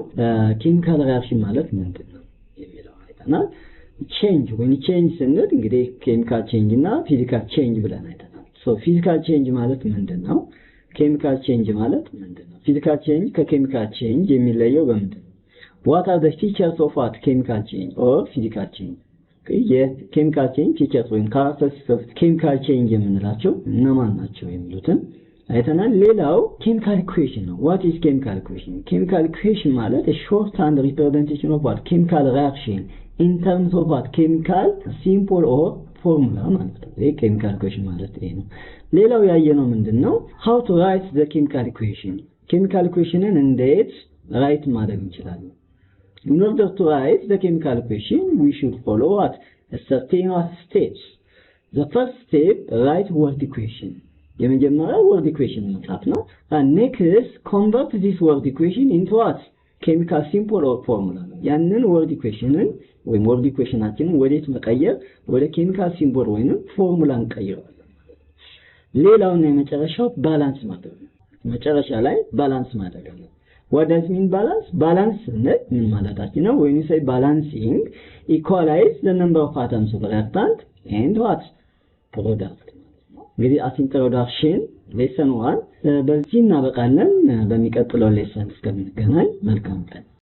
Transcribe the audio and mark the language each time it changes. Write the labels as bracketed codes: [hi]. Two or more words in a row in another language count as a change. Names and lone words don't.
[en] chemical reaction [am] ማለት ምንድነው የሚለው አይተናል። ቼንጅ ወይ ቼንጅ ስንል እንግዲህ [en] chemical change [am] እና [en] physical change [am] ብለን አይተናል። ሶ [en] physical change [am] ማለት ምንድነው? [en] chemical change [am] ማለት ምንድነው? [en] physical change chemical change [am] የሚለየው በምንድነው? [en] what are the features of what chemical change or physical change? chemical change features [am] ወይም [en] characteristics of chemical change [am] የምንላቸው እነማን ናቸው የሚሉትን አይተናል። ሌላው [en] chemical equation [am] ነው። [en] what is chemical equation? chemical equation ማለት a shorthand representation of what chemical reaction in terms of what chemical symbol or formula [am] ማለት ነው። ይሄ [en] chemical equation [am] ማለት ይሄ ነው። ሌላው ያየነው ምንድነው? [en] how to write the chemical equation. chemical equation [am] እንዴት ራይት ማድረግ እንችላለን? [en] In order to write the chemical equation, we should follow what? A certain steps. The first step, write word equation. የመጀመሪያው word equation [am] መጻፍ ነው። [en] And next, convert this word equation into what? Chemical symbol or formula. [am] ያንን [en] word equationን [am] ወይም [en] word equationአችንን [am] ወዴት መቀየር? ወደ [en] chemical symbol [am] ወይም ፎርሙላ እንቀይረዋለን። ሌላውና የመጨረሻው ባላንስ ማድረግ ነው። መጨረሻ ላይ ባላንስ ማድረግ ነው። [en] What does mean balance? [am] Balance ምን ማለታችን ነው? [en] When you say balancing, equalize the number of atoms of reactant and what? [am] Product. እንግዲህ [en] as introduction lesson 1 [am] በዚህ እናበቃለን። በሚቀጥለው ሌሰን እስከምንገናኝ መልካም ቀን።